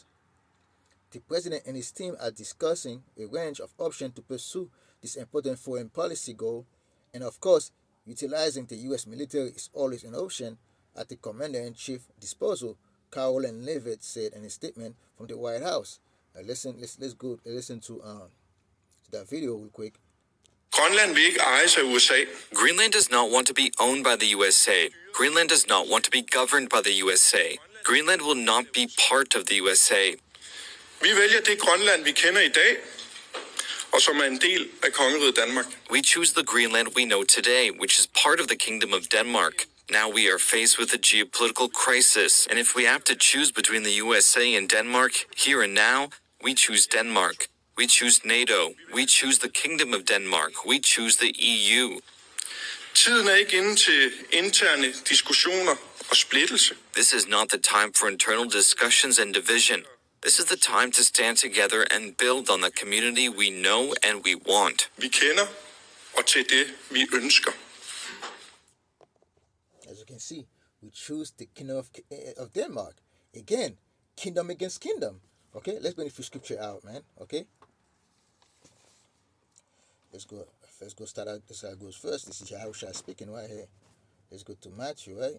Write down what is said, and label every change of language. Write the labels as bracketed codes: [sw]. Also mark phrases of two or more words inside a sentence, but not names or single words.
[en] The president and his team are discussing a range of options to pursue this important foreign policy goal, and of course, utilizing the U.S. military is always an option, at the commander-in-chief disposal, Caroline Leavitt said in a statement from the White House. Let's go listen to that video real quick. [da] Grønland vil ikke ejes af USA. [en] Greenland does not want to be owned by the USA. Greenland does not want to be governed by the USA. Greenland will not be part of the USA. [da] Vi vælger det Grønland, vi kender i dag, og som er en del af kongeriget Danmark. [en] We choose the Greenland we know today, which is part of the Kingdom of Denmark. Now we are faced with a geopolitical crisis, and if we have to choose between the USA and Denmark, here and now, we choose Denmark. We choose Nato. We choose the Kingdom of Denmark. We choose the EU. [da] Tiden er ikke inde til interne diskussioner og splittelse. [en] This is not the time for internal discussions and division. This is the time to stand together and build on the community we know and we want. [da] Vi kender og til det vi ønsker. [en] As you can see, we choose the Kingdom of Denmark. Again, kingdom against kingdom. Okay, let's bring a few scripture out, man. Okay. Let's go start out. This goes first. This is Yahushua speaking right here. Let's go to Matthew, right?